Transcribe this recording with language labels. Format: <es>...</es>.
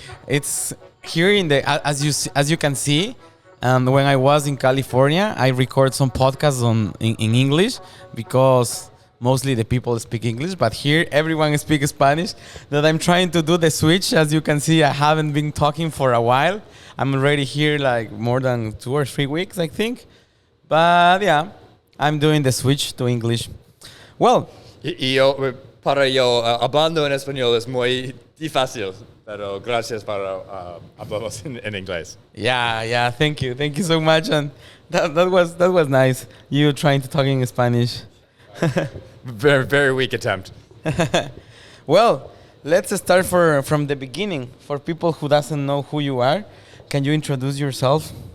<en>It's here in the as you can see. When I was in California, I record some podcasts in English because mostly the people speak English, but here everyone speaks Spanish. That I'm trying to do the switch. As you can see, I haven't been talking for a while. I'm already here like more than 2 or 3 weeks, I think. But yeah, I'm doing the switch to English. Well,</en> <es>Para yo hablando en español es muy difícil, pero gracias para hablamos en inglés.</es> <en>Yeah, thank you so much, and that was nice. You trying to talk in Spanish. Very, very weak attempt. Well, let's start from the beginning. For people who doesn't know who you are, can you introduce yourself?</en>